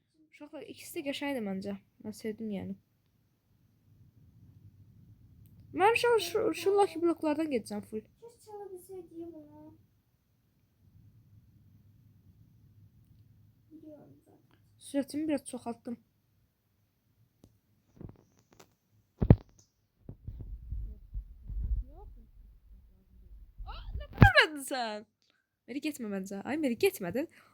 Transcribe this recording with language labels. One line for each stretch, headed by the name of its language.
Azerbaijani: Uşaqlar ikisi də qəşəngdir məncə. Mən sevdim yəni. Mən şu Lucky bloklardan gedəcəm full.
Turkish: Keşke çalabilseydi bunu. Biliyorum zaten.
Azerbaijani: Sürətimi biraz çoxaltdım.
Turkish: Görmedin sen.
Azerbaijani: Meri getmə məncə. Ay Meri getmədin.